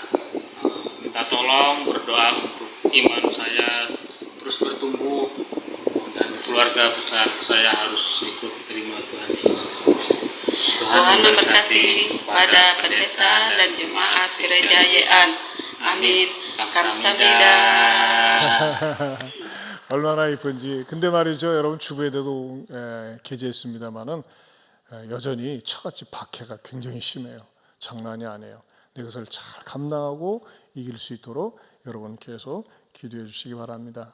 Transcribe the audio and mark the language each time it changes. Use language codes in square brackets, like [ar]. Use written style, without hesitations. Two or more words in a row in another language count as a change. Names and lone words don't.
[id] Minta tolong berdoa untuk iman saya terus bertumbuh dan keluarga besar saya harus ikut terima Tuhan Yesus. Tuhan memberkati pada pendeta dan jemaat gereja YEAN. [ko] 아멘. 감사합니다. 얼마나 이쁜지. 근데 말이죠, 여러분 주부에도 게재했습니다만은 여전히 처같이 박해가 굉장히 심해요. 장난이 아니에요. 근데 그것을 잘 감당하고 이길 수 있도록 여러분 계속 기도해 주시기 바랍니다.